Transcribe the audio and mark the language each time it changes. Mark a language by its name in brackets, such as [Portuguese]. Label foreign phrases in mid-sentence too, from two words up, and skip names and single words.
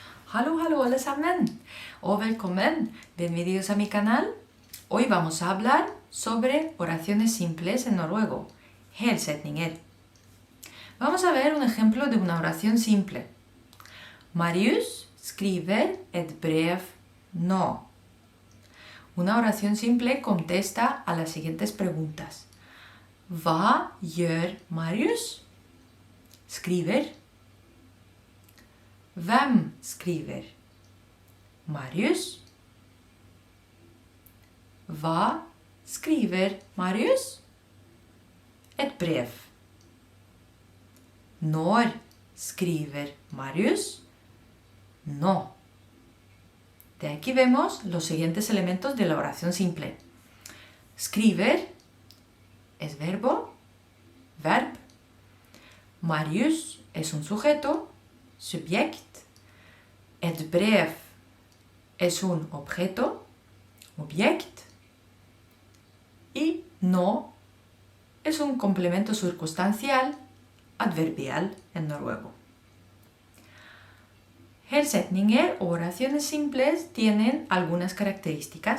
[Norwegian] Hallo alle sammen, og velkommen. [Spanish] Bienvenidos a mi canal. Hoy vamos a hablar sobre oraciones simples en noruego, helsetninger. Vamos a ver un ejemplo de una oración simple. [Norwegian] Marius skriver et brev nå. [Spanish] Una oración simple contesta a las siguientes preguntas. [Norwegian] Hva gjør Marius? Skriver. Hvem skriver? Marius. Hva skriver Marius? Et brev. Når skriver Marius? Nå. [Spanish] De aquí vemos los siguientes elementos de la oración simple. Skriver es verbo, verb. Marius es un sujeto, subjekt. [Norwegian] Et brev [Spanish] es un objeto, objekt. Y nå es un complemento circunstancial, adverbial en noruego. Helsetninger o oraciones simples tienen algunas características.